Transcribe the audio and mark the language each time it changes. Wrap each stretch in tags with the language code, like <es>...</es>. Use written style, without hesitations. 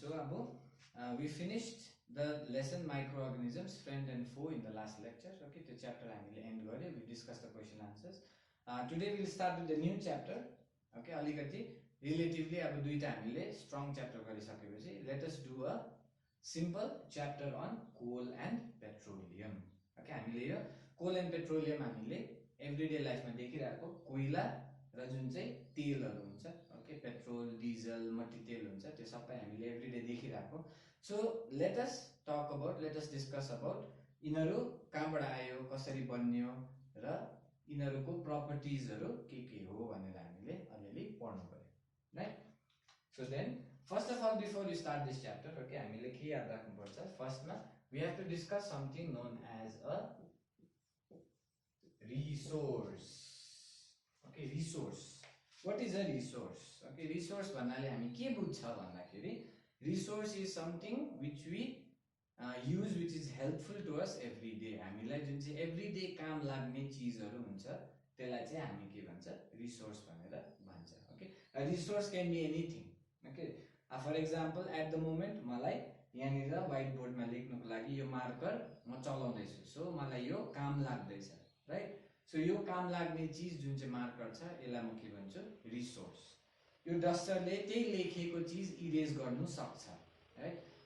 <en>So we finished the lesson microorganisms, friend and foe in the last lecture. Okay, the chapter I will end</en> <ne>garyo.</ne> <en>We discussed the question answers. Today we will start with the new chapter. Okay,</en> <ne>alikati</ne> <en>relatively abu duita</en> <ne>हामीले</ne> <en>strong chapter</en> <ne>गरिसकेपछि</ne> <en>let us do a simple chapter on coal and petroleum.</en> <ne>Okay, हामीले यो coal and petroleum हामीले</ne> <en>everyday life</en> <ne>मा देखिरहेको कोइला र जुन चाहिँ तेलहरु हुन्छ, ओके, पेट्रोल, डिजल, मट्टी तेल हुन्छ, त्यो सबै हामीले एभ्रीडे देखिरहेको.</ne> <en>so let us discuss about</en> <ne>यिनीहरु कहाँबाट आयो, कसरी बन्यो र यिनीहरुको प्रपर्टिजहरु के हो भनेर हामीले अलिअलि पढ्नु पर्यो, right?</ne> <en>so then first of all before you start this chapter, okay,</en> <ne>हामीले के याद राख्नुपर्छ, फर्स्टमा</ne> <en>We have to discuss something known as a resource. Okay, resource. What is a resource? Okay, resource</en> <ne>भन्नाले हामी के बुझ्छ भन्दाखेरि</ne> <en>resource is something which we use, which is helpful to us every day.</en> <ne>हामीलाई जुन चाहिँ</ne> <en>everyday</en> <ne>काम लाग्ने चीजहरु हुन्छ त्यसलाई चाहिँ हामी के भन्छ, resource भनेर भन्छ.</ne> <en>Okay, a resource can be anything. Okay, for example at the moment</en> <ne>मलाई यहाँनिर व्हाइट बोर्डमा लेख्नको लागि यो मार्कर म चलाउँदै छु, सो मलाई यो काम लाग्दैछ, राइट? सो यो काम लाग्ने चीज जुन चाहिँ मार्कर छ यसलाई म के भन्छु, रिसोर्स. यो डस्टरले त्यही लेखेको चीज इरेज गर्नु सक्छ, राइट?</ne>